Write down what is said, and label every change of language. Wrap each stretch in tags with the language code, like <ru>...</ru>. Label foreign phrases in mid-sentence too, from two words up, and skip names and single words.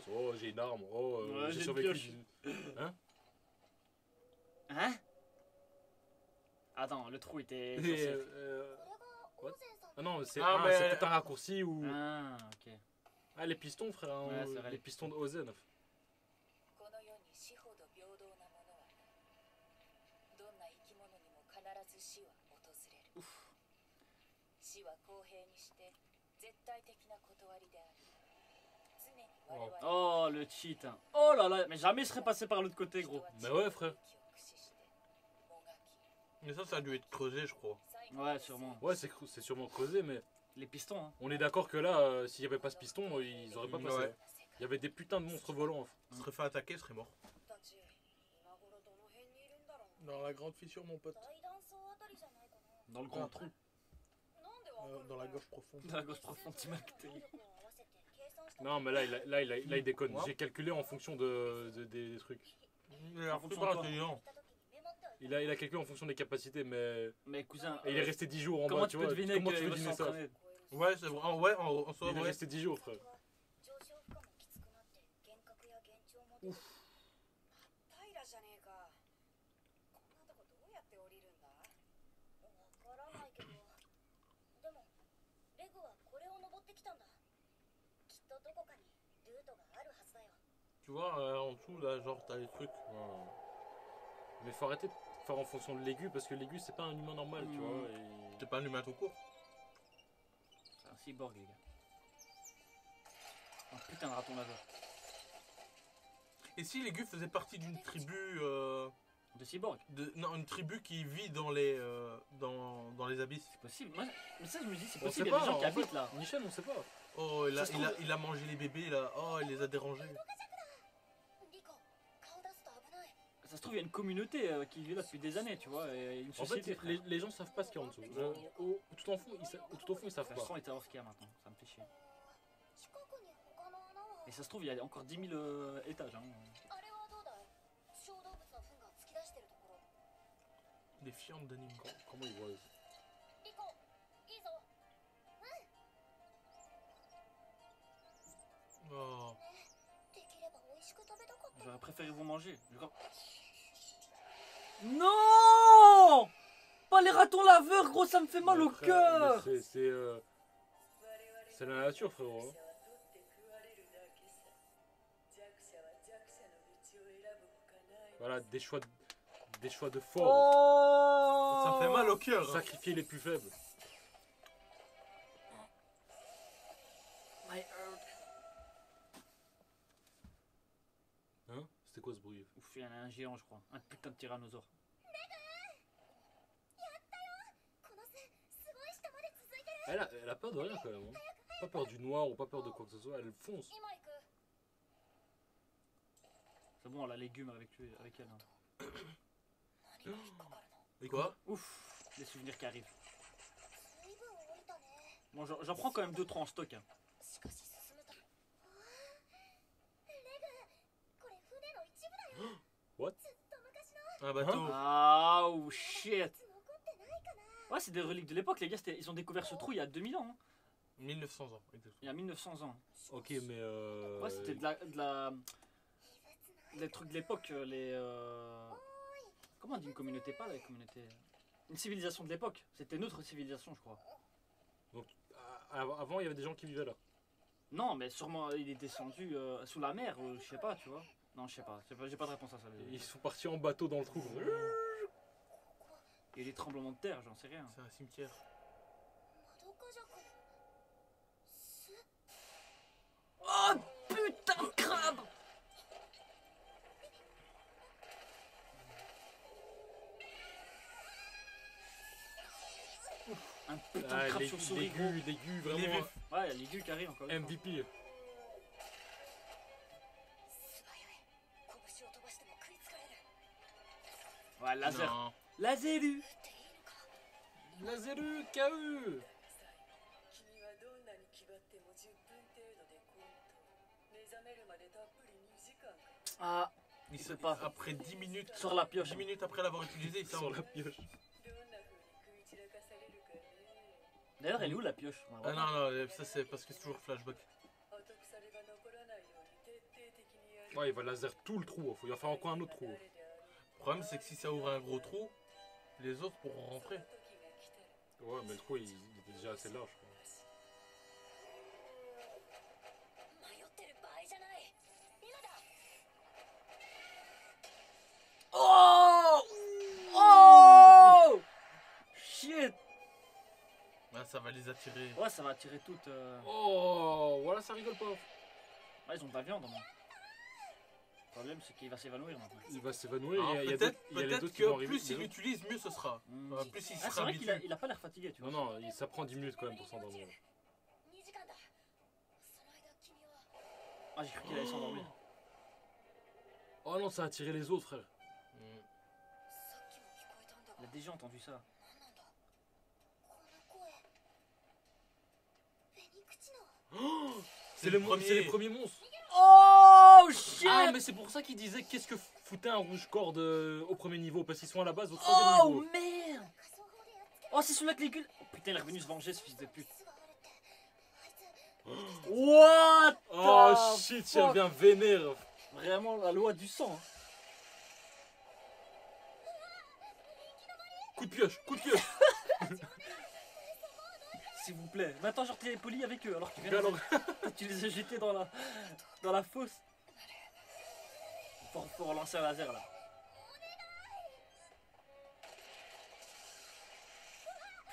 <fr>Oh, j'ai une arme. Oh, Ouais, j'ai j'ai une survécu. pioche. Hein? Attends, le trou était. Et, censé- what? Ah non, c'est Ah, mais- peut-être un raccourci ou. Ah, ok. Ah, les pistons, frère. Hein, Ouais, c'est vrai, les les pistons de Ozen.</fr> <ja>この世に死ほど平等なものはないどんな生き物にも必ず死は訪れる死は公平にして絶対的な断りである常に我々は</ja> <fr>Oh, le cheat. Hein. Oh là là, mais jamais je serais passé par l'autre côté, gros. Mais ouais, frère.</fr> <ja>気を駆使してもがき</ja> <fr>Mais ça a dû être creusé, je crois. Ouais, sûrement. Ouais, c'est sûrement creusé, mais Les pistons, hein. on est d'accord que là, s'il n'y avait pas ce piston, ils auraient pas passé. Ouais. Il y avait des putains de monstres volants. Il serait fait attaquer, il serait mort.</fr> <ja>たち今頃どの辺にいるんだろう</ja> <fr>Dans la grande fissure, mon pote.</fr> <ja>大断層あたりじゃないかな</ja> <fr>Dans le grand trou.</fr> <ja>なんでわかるんだろう</ja> <fr>Dans la gorge profonde. Dans la gauche profonde, tu m'as acté.</fr> <ja>勢力を合わせて計算した</ja> <fr>Non, mais là, il déconne. Ouais. J'ai calculé en fonction des trucs. Il est fonction super de quoi intelligent.</fr> <ja>た時にメモっておいて</ja> <fr>Il a calculé en fonction des capacités, mais. Mais cousin, Et il est resté 10 jours en comment bas, tu tu peux vois. deviner Comment tu qu'il veux veut deviner ça? s'entraîner? Ouais, c'est vrai. Ouais, en soi, Il est ouais. resté 10 jours, frère.</fr> <ja>上昇負荷もきつくなって幻覚や幻聴も出る平じゃねえかこんなとこどうやって降りるんだわからないけどでもレグはこれを登ってきたんだきっとどこかにルートがあるはずだよ</ja> <fr>Tu vois, en dessous, là, genre, t'as les trucs. Mais faut arrêter de faire en fonction de l'aigu parce que l'aigu c'est pas un humain normal, tu vois. Et... T'es pas un humain tout court. C'est un cyborg, les gars. Oh putain de raton laveur. Et si les Gus faisaient partie d'une tribu... De cyborg. Non, une tribu qui vit dans les, dans les abysses. C'est possible. Moi, mais ça, je me dis, c'est On possible. sait Il y a pas, des gens qui en fait. habitent là. Michel, on sait pas. Oh, Ça se trouve- il a mangé les bébés, là. Oh, il les a dérangés.</fr> <ja>リコ顔出すと危ない</ja> <fr>Ça se trouve, il y a une communauté qui vit là depuis des années, tu vois. Et une En société. fait, les gens savent pas ce qu'il y a en dessous. Tout au fond, ils savent De toute pas. façon, il savoir ce qu'il y a maintenant. Ça me fait chier.</fr> <ja>近くに他の穴は</ja> <fr>Et ça se trouve, il y a encore 10 000 étages. Hein.</fr> <ja>あれはどうだい小動物の糞が突き出してるところ</ja> <fr>Les fientes d'anime. Comment ils voient</fr> <ja>リコいいぞ Oh. できれば美味しく食べたかった</ja> <fr>J'aurais préféré vous manger. Non! Pas les ratons laveurs, gros, ça me fait mal au Après, cœur! mais c'est la nature, frérot. Hein. Voilà, des choix de force. Oh! Ça me fait mal au cœur. Hein. Sacrifier les plus faibles.</fr> <en>My heart.</en> <fr>Hein? C'était quoi ce bruit? Ouf, il y en a un géant, je crois. Un putain de tyrannosaure.</fr> <ja>この線すごい下まで続いてる</ja> <fr>Elle a peur de rien quand même. Hein. Pas peur du noir ou pas peur de quoi que ce soit. Elle fonce.</fr> <ja>今行く</ja> <fr>C'est bon, elle a légumes avec elle. Hein.</fr> <ja>何が引っかかるの</ja> <fr>Et quoi? Ouf, les souvenirs qui arrivent.</fr> <ja>随分降りたね</ja> <fr>Bon, j'en prends quand même 2-3 en stock. Hein.</fr> <ja>しかし進むとレグこれ船の一部だよ</ja> <en>What?</en> <ja>ずっと昔の</ja> <fr>Un bateau.</fr> <en>Ah, oh shit!</en> <ja>残ってないかな</ja> <fr>Ouais, c'est des reliques de l'époque, les gars. Ils ont découvert ce trou il y a 2000 ans. Hein. 1900 ans. Exactement. Il y a 1900 ans. Ok, mais Ouais, c'était des trucs de l'époque. Comment on dit une communauté? Pas la communauté. Une civilisation de l'époque. C'était notre civilisation, je crois. Avant, il y avait des gens qui vivaient là. Non, mais sûrement il est descendu sous la mer, je sais pas, tu vois. Non, je sais pas. J'ai pas de réponse à ça. Ils sont partis en bateau dans le trou. Il y a des tremblements de terre, j'en sais rien. C'est un cimetière.</fr> <ja>窓かじゃくす</ja> <fr>Oh putain de crabe! Un putain de crabe sur souris, gros. Les gus, Il est vraiment. vif. Ouais, il y a les gueux qui arrivent encore. Une fois. MVP.</fr> <ja>素早い拳を飛ばしても食いつかれる</ja> <fr>Ouais, laser. Non. Laser!</fr> <ja>撃っていいのか</ja> <fr>La Zélu, KE.</fr> <ja>君はどんなに気張っても10分程度でコント目覚めるまでたっぷり2時間か</ja> <fr>Ah, Il sait se pas. Après 10 minutes. sur la pioche. 10 minutes après l'avoir utilisé, il Sur sort. la pioche.</fr> <ja>どんな風に食い散らかされるかね</ja> <fr>D'ailleurs, elle est où la pioche? Ah non, non, ça c'est parce que c'est toujours flashback.</fr> <ja>後腐れが残らないように徹底的にやる</ja> <fr>Ouais, il va laser tout le trou. Il va faire encore un autre trou. Le problème c'est que si ça ouvre un gros trou, les autres pourront rentrer.</fr> <ja>時が来たら</ja> <fr>Ouais, mais le trou, il était déjà assez large. Je crois.</fr> <ja>迷ってる場合じゃない今だ Oh!</ja> <en>Oh! Shit!</en> <fr>Ah, ça va les attirer. Ouais, ça va attirer toutes. Oh, voilà, ça rigole pas. Ouais, ils ont de la viande. Hein. Le problème, c'est qu'il va s'évanouir maintenant. Il va s'évanouir. Alors, Il y a peut-être d'autres- il y a les peut-être d'autres qui vont que arriver. plus il les autres. l'utilise, mieux ce sera. Mm. Plus il Ah, c'est sera vrai qu'il habitué. a pas l'air fatigué, tu vois. Non, non, ça prend 10 minutes quand même pour s'endormir.</fr> <ja>2 時間だその間君は</ja> <fr>Ah, j'ai cru qu'il allait s'endormir. Oh non, ça a attiré les autres, frère. Mm.</fr> <ja>さっきも聞こえたんだ</ja> <fr>Il</fr> <ja>が</ja> <fr>a déjà entendu ça.</fr> <ja>何なんだこの声フェニクチの</ja> <fr>C'est les premiers monstres.</fr> <en>Oh shit!</en> <fr>Ah, mais c'est pour ça qu'ils disaient qu'est-ce que foutait un rouge-corde au premier niveau. Parce qu'ils sont à la base au troisième Oh niveau. merde!</fr> <ja>仮想法でやっつけ</ja> <fr>Oh, c'est celui-là que les gueules. Oh putain, il est revenu se venger, ce fils de pute.</fr> <ja>スがあるってあいつ</ja> <en>What? Oh the shit,</en> <fr>il</fr> <en>fuck?</en> <fr>revient vénère. Vraiment la loi du sang. Hein. Coup de pioche, coup de pioche. S'il vous plaît. Maintenant, genre, t'es poli avec eux alors que Mais alors, tu les as jetés dans la fosse. Faut relancer un laser là.</fr>